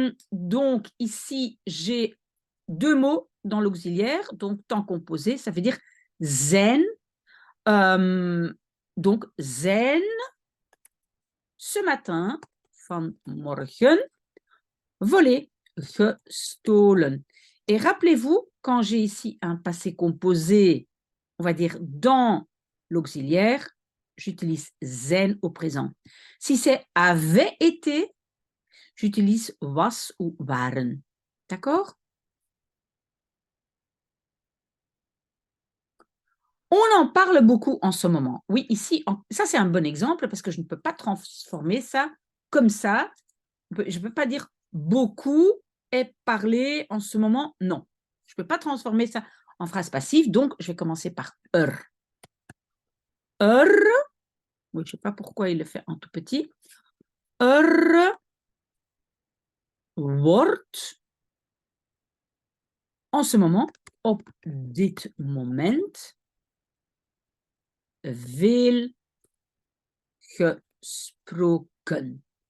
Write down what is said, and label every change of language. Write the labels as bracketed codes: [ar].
[fr] Donc, ici, j'ai deux mots dans l'auxiliaire. Donc, temps composé, ça veut dire zijn. Donc, zijn, ce matin, vanmorgen, volé, gestolen. Et rappelez-vous, quand j'ai ici un passé composé, on va dire dans l'auxiliaire, j'utilise zijn au présent. Si c'est avait été, j'utilise was ou waren. D'accord? On en parle beaucoup en ce moment. Oui, ici, ça c'est un bon exemple parce que je ne peux pas transformer ça comme ça. Je ne peux pas dire beaucoup est parlé en ce moment. Non, je ne peux pas transformer ça en phrase passive. Donc, je vais commencer par er. Er, oui, je ne sais pas pourquoi il le fait en tout petit. [nl] Er wordt [fr] en ce moment, [nl] op dit moment, veel gesproken.